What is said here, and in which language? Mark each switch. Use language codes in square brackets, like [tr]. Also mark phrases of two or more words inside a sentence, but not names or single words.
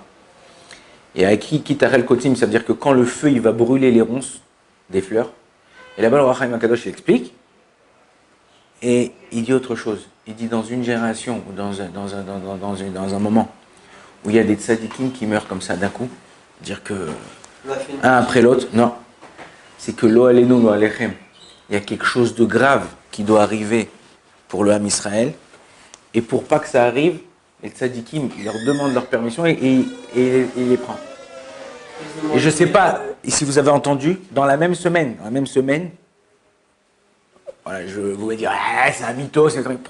[fr] Et avec [he] קטרל קוצים, [fr] ça veut dire que quand le feu il va brûler les ronces des fleurs, et là-bas le Or HaChaim HaKadosh il explique, et il dit autre chose. Il dit dans une génération, ou dans un moment, où il y a des tzadikim qui meurent comme ça d'un coup, dire que un après l'autre, non, c'est que [he] לא עלינו לא עליכם, [fr] il y a quelque chose de grave qui doit arriver pour le Ham Israël, et pour pas que ça arrive, les tzadikim, ils leur demandent leur permission et il les prend. Et je ne sais pas si vous avez entendu, dans la même semaine, voilà, je vous vais dire, c'est un mytho, c'est un truc.